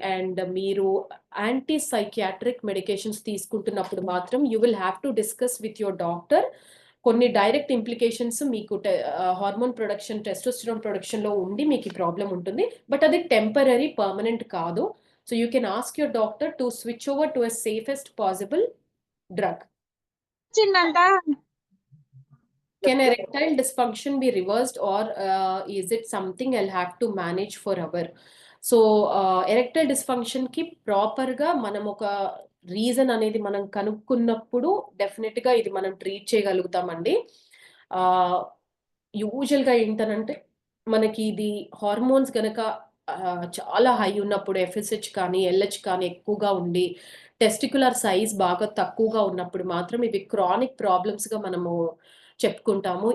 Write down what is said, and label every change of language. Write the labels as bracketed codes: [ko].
[te] And మీరు anti psychiatric medications తీసుకుంటున్నప్పుడు మాత్రం [en] You will have to discuss with your doctor. [te] కొన్ని డైరెక్ట్ ఇంప్లికేషన్స్ మీకు హార్మోన్ ప్రొడక్షన్, టెస్టోస్టెరాన్ ప్రొడక్షన్ లో ఉండి మీకు ఈ ప్రాబ్లం ఉంటుంది. [en] but [te] అది టెంపరీ, పర్మనెంట్ కాదు. [en] So you can ask your doctor to switch over to a safest possible drug. Can erectile dysfunction be reversed, or is it something I'll have to manage forever? [te] So erectile dysfunction ki proper ga manam oka reason అనేది మనం కనుక్కున్నప్పుడు definite గా ఇది మనం treat చేయగలుగుతామండి. Usual గా ఏంటనంటే మనకి ఇది hormones గనక చాలా హై ఉన్నప్పుడు, ఎఫ్ఎస్హెచ్ కానీ ఎల్హెచ్ కానీ ఎక్కువగా ఉండి టెస్టికులర్ సైజ్ బాగా తక్కువగా ఉన్నప్పుడు మాత్రం ఇవి క్రానిక్ ప్రాబ్లమ్స్ గా మనము చెప్పుకుంటాము.